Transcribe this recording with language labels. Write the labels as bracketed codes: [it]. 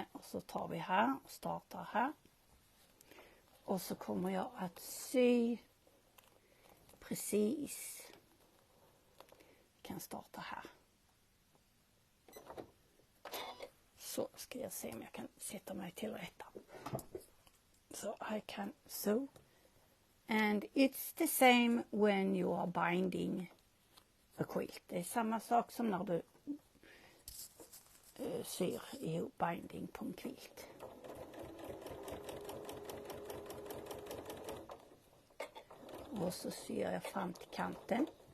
[sv] Och så tar vi här och startar här. Och så kommer jag att sy precis. Jag kan starta här. Så ska jag se om jag kan sätta mig till rätta. [en] So I can sew. And it's the same when you are binding a quilt. [sv] Det är samma sak som när du syr ihop binding på en quilt. Och så syr jag fram till kanten.